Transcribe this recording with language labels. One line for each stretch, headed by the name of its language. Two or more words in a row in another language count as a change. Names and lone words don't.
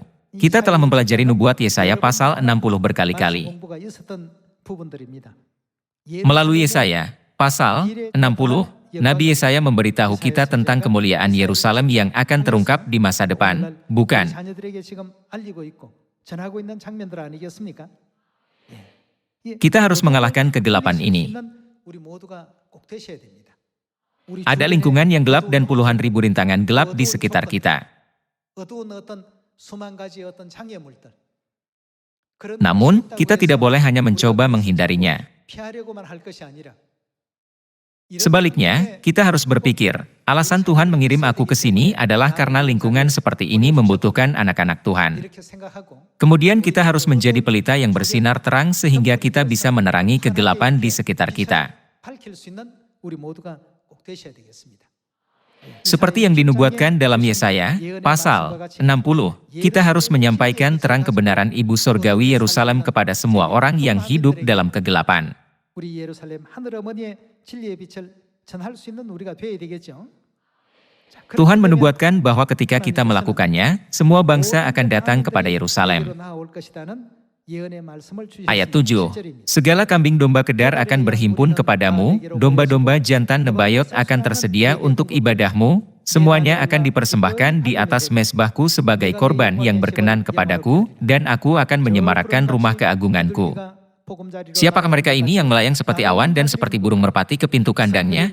Indonesian: Kita telah mempelajari nubuat Yesaya pasal 60 berkali-kali. Melalui Yesaya, pasal 60, Nabi Yesaya memberitahu kita tentang kemuliaan Yerusalem yang akan terungkap di masa depan, bukan?
Korean: 전하고 있는 장면들 아니겠습니까?
Indonesian: Kita harus mengalahkan kegelapan ini.
Korean: 우리 모두가 꼭 되셔야 됩니다. 우리
Indonesian: Ada
Korean: 주변에
Indonesian: lingkungan yang gelap dan
Korean: 어두운
Indonesian: puluhan ribu rintangan gelap di sekitar kita.
Korean: 어두운 어떤 수만 가지 어떤 장애물들. 그런
Indonesian: Namun,
Korean: 것이
Indonesian: kita
Korean: 있다고
Indonesian: tidak
Korean: 해서
Indonesian: boleh hanya
Korean: 우리가
Indonesian: mencoba
Korean: 그것을
Indonesian: menghindarinya.
Korean: 피하려고만 할 것이 아니라 이런
Indonesian: Sebaliknya, kita harus berpikir, alasan Tuhan mengirim aku ke sini adalah karena lingkungan seperti ini membutuhkan anak-anak Tuhan.
Korean: 이렇게 생각하고
Indonesian: Kemudian kita harus menjadi pelita yang bersinar terang sehingga kita bisa menerangi kegelapan di sekitar kita.
Korean: 밝힐 수 있는 우리 모두가 꼭 되셔야 되겠습니다.
Indonesian: Seperti yang dinubuatkan dalam Yesaya, pasal 60, kita harus menyampaikan terang kebenaran Ibu Surgawi Yerusalem kepada semua orang yang hidup dalam kegelapan.
Korean: 우리 예루살렘 하늘 어머니의 진리의 빛을 전할 수 있는 우리가 되어야 되겠죠. 자,
Indonesian: Tuhan
Korean: 그렇기 때문에
Indonesian: menubuatkan bahwa ketika kita melakukannya, semua bangsa akan datang kepada Yerusalem.
Korean: 나올 것이라는 예언의 말씀을 주셨습니다.
Indonesian: Ayat 7,
Korean: 7절입니다.
Indonesian: segala kambing domba kedar akan berhimpun kepadamu, domba-domba jantan nebayot akan tersedia untuk ibadahmu, semuanya akan dipersembahkan di atas mezbahku sebagai korban yang berkenan kepadaku, dan aku akan menyemarakkan rumah keagunganku. Siapakah mereka ini yang melayang seperti awan dan seperti burung merpati ke pintu kandangnya?